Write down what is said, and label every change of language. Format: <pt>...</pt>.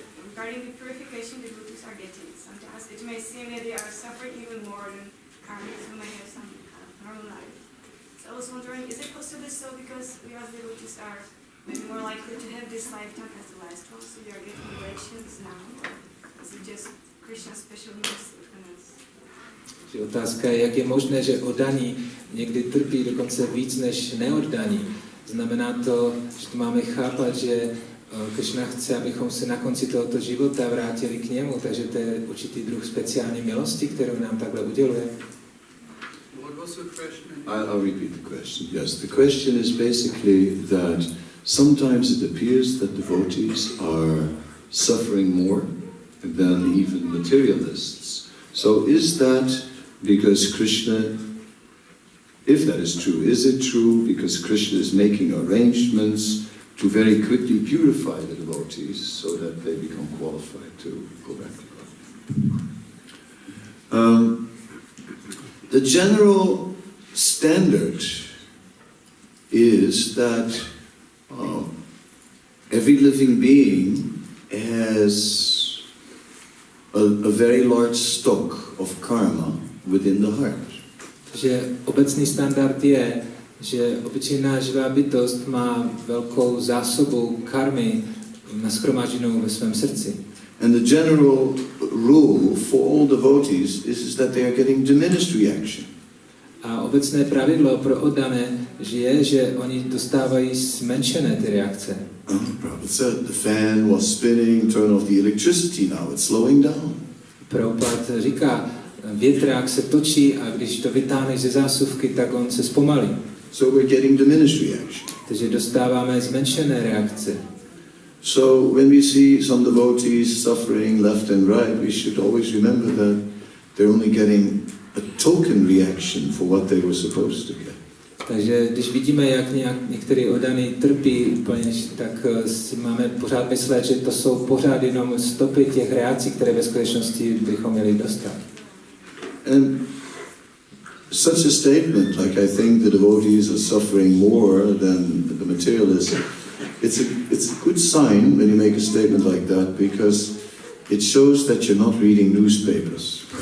<en>Regarding the purification devotees are getting, sometimes it may seem that they are suffering even more than karmics who may have some normal life. So I was wondering, is it possibly so because we as devotees are maybe more likely to have this lifetime as the last one, so they are getting relations now? Or is it just Krishna's special mercy for us?</en> <cs>Otázka je, jak je možné, že oddaní někdy trpí dokonce víc než neoddaní. Znamená to, že to máme chápat, že Krishna chce, abychom se na konci tohoto života vrátili k němu, takže to je určitý druh speciální milosti, kterou nám takhle uděluje.</cs> <en>I'll repeat the question. Yes, the question is basically that sometimes it appears that devotees are suffering more than even materialists. So is that because Krishna, if that is true, is it true because Krishna is making arrangements to very quickly purify the devotees so that they become qualified to go back to God? The general standard is that every living being has a very large stock of karma within the heart.</en> <cs>Že obecný standard je, že obyčejná živá bytost má velkou zásobu karmy nashromážděnou ve svém srdci.</cs> <en>And the general rule for all devotees is that they are getting diminished reaction.</en> <cs>A obecné pravidlo pro oddané je, že oni dostávají zmenšené ty reakce.</cs> <en>Prabhupada said the fan was spinning, turn off the electricity, now it's slowing down.</en> <cs>Prabhupada říká, větrák se točí a když to vytáhneš ze zásuvky, tak on se zpomalí.</cs> <en>So we're getting diminished reaction.</en> <cs>Takže dostáváme zmenšené reakce.</cs> <en>So when we see some devotees suffering left and right, we should always remember that they're only getting a token reaction for what they were supposed to get.</en> <cs>Takže když vidíme, jak některý oddaný trpí úplně, tak si máme pořád myslet, že to jsou pořád jenom stopy těch reakcí, které ve skutečnosti bychom měli dostat.</cs> <en>And such a statement, like I think the devotees are suffering more than the materialists, it's a good sign when you make a statement like that, because it shows that you're not reading newspapers.</en>